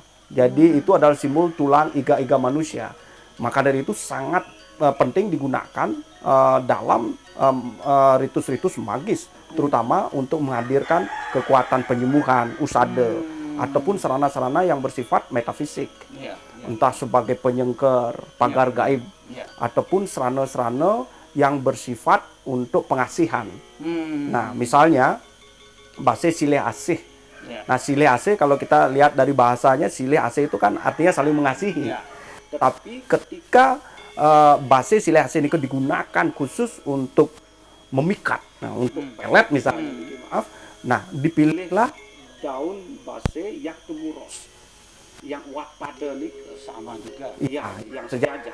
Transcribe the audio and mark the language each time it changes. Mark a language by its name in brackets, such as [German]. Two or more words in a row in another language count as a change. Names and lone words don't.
[Indonesian] Jadi itu adalah simbol tulang iga-iga manusia. Maka dari itu sangat penting digunakan dalam ritus-ritus magis, terutama untuk menghadirkan kekuatan penyembuhan, usada, ataupun sarana-sarana yang bersifat metafisik. Entah sebagai penyengker, pagar gaib, ataupun sarana-sarana yang bersifat untuk pengasihan. Nah, misalnya base silih asih. Nah, silih asih kalau kita lihat dari bahasanya, silih asih itu kan artinya saling mengasihi. Tapi ketika base silih asih ini digunakan khusus untuk memikat, nah untuk pelet misalnya, nah dipilihlah daun base yang temuros, yang uat pada nih sama juga, yang sejajar.